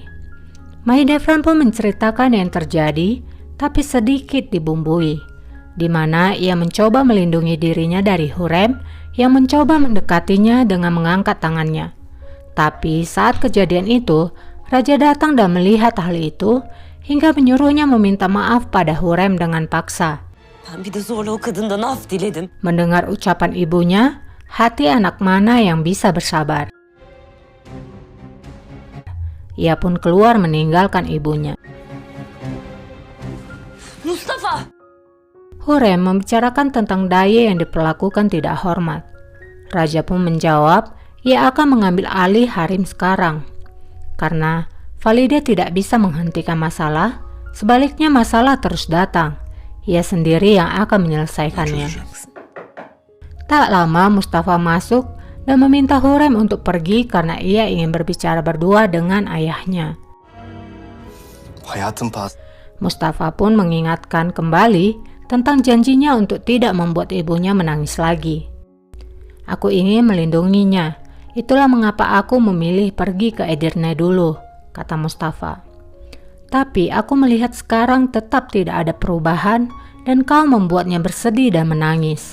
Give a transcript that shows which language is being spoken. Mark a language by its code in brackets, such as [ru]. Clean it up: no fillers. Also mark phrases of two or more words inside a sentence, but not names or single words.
[id] Mahidevran pun menceritakan yang terjadi, tapi sedikit dibumbui, di mana ia mencoba melindungi dirinya dari Hurrem yang mencoba mendekatinya dengan mengangkat tangannya. Tapi saat kejadian itu, Raja datang dan melihat hal itu, hingga menyuruhnya meminta maaf pada Hurrem dengan paksa. [tr] Ben bir de zorla o kadından af diledim. [id] Mendengar ucapan ibunya, hati anak mana yang bisa bersabar. Ia pun keluar meninggalkan ibunya. Mustafa! Hurrem membicarakan tentang Daye yang diperlakukan tidak hormat. Raja pun menjawab, ia akan mengambil alih Harim sekarang. Karena Valide tidak bisa menghentikan masalah, Sebaliknya masalah terus datang. Ia sendiri yang akan menyelesaikannya. [tr] Çözeceğim. [id] Tak lama Mustafa masuk dan meminta Hurrem untuk pergi karena ia ingin berbicara berdua dengan ayahnya. [tr] Hayatım pahası. [id] Mustafa pun mengingatkan kembali tentang janjinya untuk tidak membuat ibunya menangis lagi. Aku ingin melindunginya. Itulah mengapa aku memilih pergi ke Edirne dulu, kata Mustafa. Tapi aku melihat sekarang tetap tidak ada perubahan dan kau membuatnya bersedih dan menangis.